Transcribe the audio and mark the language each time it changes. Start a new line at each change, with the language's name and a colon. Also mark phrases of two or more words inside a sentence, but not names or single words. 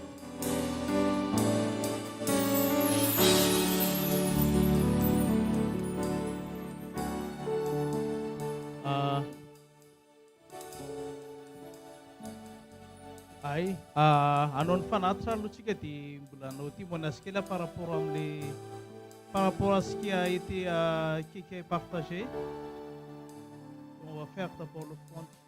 Malagasy: Hanao ny fanatitra aloha tsika dia mbola anao témoignage kely
French: par rapport à ce qui a été qui est partagé. On va faire d'abord le point.